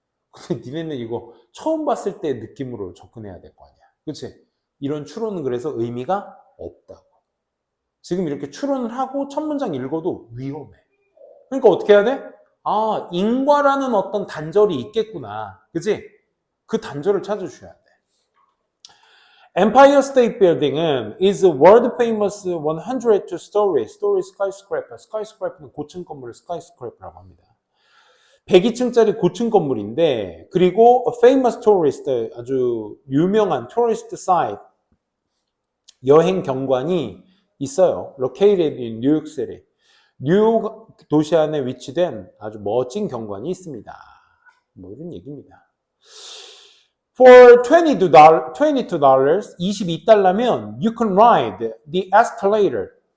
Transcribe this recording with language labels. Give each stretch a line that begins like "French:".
Korean: 근데 니네는 이거 처음 봤을 때 느낌으로 접근해야 될 거 아니야. 그치? 이런 추론은 그래서 의미가 없다고. 지금 이렇게 추론을 하고 첫 문장 읽어도 위험해. 그러니까 어떻게 해야 돼? 아, 인과라는 어떤 단절이 있겠구나. 그치? 그 단절을 찾아주셔야 돼.
English: Empire State Building은 is a world famous 102 story skyscraper.
Korean: skyscraper는 고층 건물을 skyscraper라고 합니다. 102층짜리 고층 건물인데, 그리고
English: a famous tourist,
Korean: 아주 유명한 tourist site, 여행 경관이 있어요.
English: located in New York City.
Korean: 뉴욕 도시 안에 위치된 아주 멋진 경관이 있습니다. 뭐 이런 얘기입니다.
English: For $22,
Korean: 22달러면
English: you can ride the escalator.